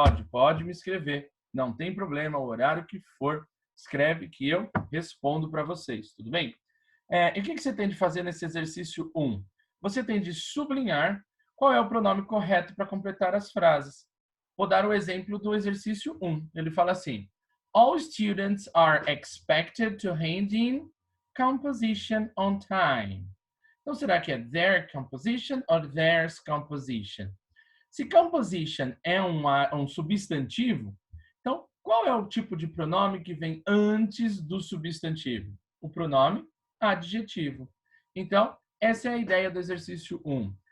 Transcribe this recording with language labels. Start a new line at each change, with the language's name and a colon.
Portuguese: Pode me escrever. Não tem problema, o horário que for, escreve que eu respondo para vocês, tudo bem? E o que você tem de fazer nesse exercício 1? Você tem de sublinhar qual é o pronome correto para completar as frases. Vou dar o exemplo do exercício 1. Ele fala assim:
English: all students are expected to hand in composition on time.
Portuguese: Então, será que é their composition ou theirs composition? Se composition é um substantivo, então qual é o tipo de pronome que vem antes do substantivo? O pronome adjetivo. Então, essa é a ideia do exercício 1.